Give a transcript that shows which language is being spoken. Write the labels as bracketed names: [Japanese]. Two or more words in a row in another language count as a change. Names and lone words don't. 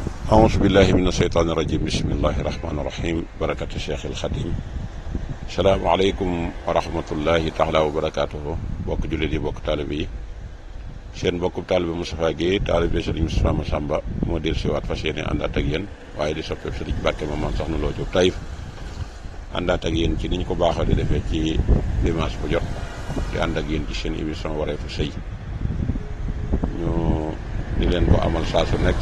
[Arabic] أعوذ بالله من الشيطان الرجيم بسم الله الرحمن الرحيم بركة الشيخ الخديم السلام عليكم ورحمة الله تعالى وبركاته [Wolof] bokk jullit yi bokk taalibe yi seen bokkub taalibe Moustapha Guèye taalibe Serigne Moustapha Massamba moo del siwaat fas yéene àndaat ak yéen waaye di soppeeb Serigne Mbàkke Maam Soxna Lo Jóob Taïf àndaat ak yéen ci ni ñu ko baaxoo di defee ci dimanche bu jot di ànd ak yéen ci seen émission wareefu sëy ñu di leen ko amal saa su nekk